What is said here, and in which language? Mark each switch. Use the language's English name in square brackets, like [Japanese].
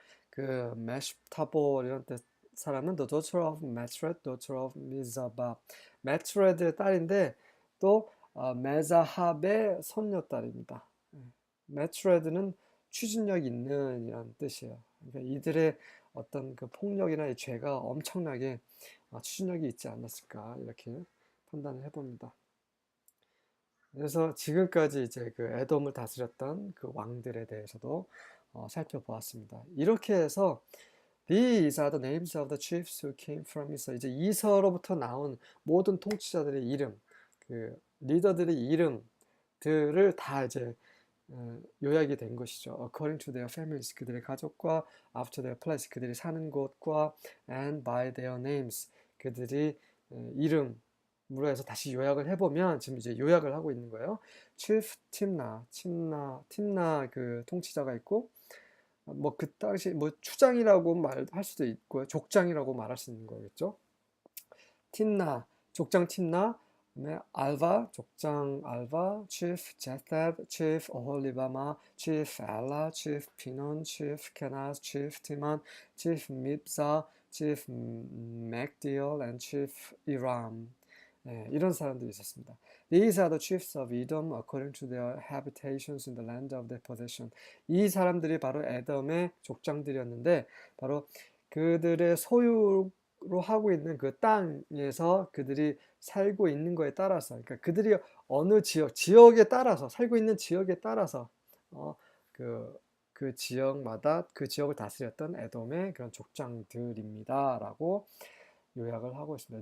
[Korean] 그 메시타볼이라는 사람은 [English] the daughter of Matred, daughter of Mizabah. [Korean] 매트레드의 딸인데 또 메자합의 손녀딸입니다. 매트레드는 추진력 있는 이란 뜻이에요. 그러니까 이들의 어떤 그 폭력이나 이 죄가 엄청나게 추진력이 있지 않았을까 이렇게 판단을 해봅니다. 그래서 지금까지 이제 그 에돔을 다스렸던 그 왕들에 대해서도 살펴보았습니다. 이렇게 해서 [English] These are the names of the chiefs who came from Esau. [Korean] 이제 이서로부터 나온 모든 통치자들의 이름, 그 리더들의 이름들을 다 이제 요약이 된 것이죠. [English] According to their families, [Korean] 그들의 가족과 [English] after their place, [Korean] 그들이 사는 곳과 [English] and by their names, [Korean] 그들이 이름으로 해서 다시 요약을 해보면 지금 이제 요약을 하고 있는 거예요. Chief 팀나 그 통치자가 있고 뭐 그 당시 뭐 추장이라고 말할 수도 있고요. 족장이라고 말할 수 있는 거겠죠. 팀나, 족장 팀나, 그다음에 알바, 족장 알바, chief 제셋, chief 오홀리바마, chief 엘라, chief 피논, chief 케나스, chief 티만, chief 밉사, chief 맥디얼, and chief 이람. 네, 이런 사람들이 있었습니다. [English] These are the chiefs of Edom according to their habitations in the land of their possession. [Korean] 이 사람들이 바로 에돔의 족장들이었는데 바로 그들의 소유로 하고 있는 그 땅에서 그들이 살고 있는 거에 따라서, 그러니까 그들이 어느 지역에 따라서 살고 있는 지역에 따라서 그 지역마다 그 지역을 다스렸던 에돔의 그런 족장들입니다라고 요약을 하고 있습니다.